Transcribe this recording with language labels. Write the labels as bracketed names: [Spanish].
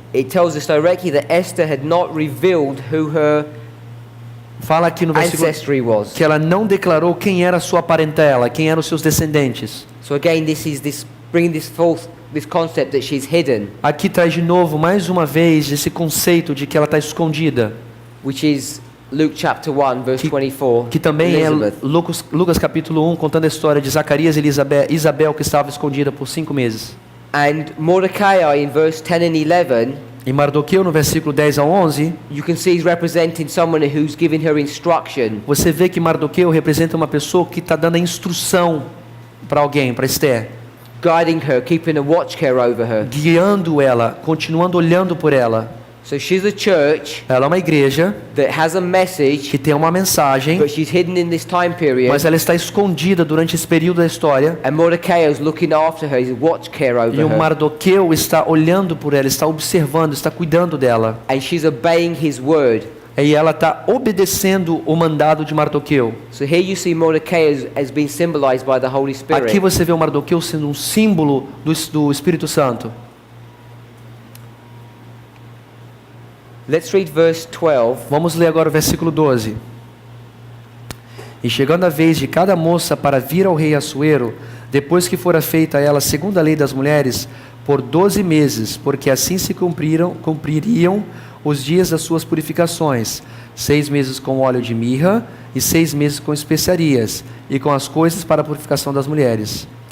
[English] it tells us directly that Esther had not revealed who her [Portuguese] fala aqui no versículo [English] ancestry was. [Portuguese] que ela não declarou quem era a sua parentela, quem eram os seus descendentes. [English] So again, bringing this concept that she's hidden, [Portuguese] Aqui traz de novo, mais uma vez, esse conceito de que ela está escondida, [English] which is Luke chapter 1, verse 24. [Portuguese] que também [English] Elizabeth. [Portuguese] é Lucas capítulo 1, contando a história de Zacarias e Isabel, que estava escondida por 5 meses. [English] And Mordecai in verse 10 and 11, [Portuguese] E Mardoqueu, no versículo 10 ao 11, [English] you can see he's representing someone who's giving her instruction. [Portuguese] você vê que Mardoqueu representa uma pessoa que está dando a instrução para alguém, para Esther, [English] Guiding her, keeping a watch care over her. [Portuguese] guiando ela, continuando olhando por ela. [English] So she's a church [Portuguese] Ela é uma igreja [English] that has a message, [Portuguese] que tem uma mensagem, [English] but she's hidden in this time period. [Portuguese] mas ela está escondida durante esse período da história. [English] And Mordecai is looking after her, he's watch care over [Portuguese] E o [English] her. [Portuguese] Mardoqueu está olhando por ela, está observando, está cuidando dela. [English] And she's obeying his word. [Portuguese] E ela está obedecendo o mandado de Mardoqueu. [English] So here you see Mordecai as being symbolized by the Holy Spirit. [Portuguese] Aqui você vê o Mardoqueu sendo um símbolo do Espírito Santo. [English] Let's read verse 12. [Portuguese] Vamos ler agora o versículo 12. E chegando a vez de cada moça para vir ao rei Assuero, depois que fora feita a ela segundo a lei das mulheres, por 12 meses, porque assim se cumpririam os dias das suas purificações, 6 meses com óleo de mirra e 6 meses com especiarias, e com as coisas para a purificação das mulheres.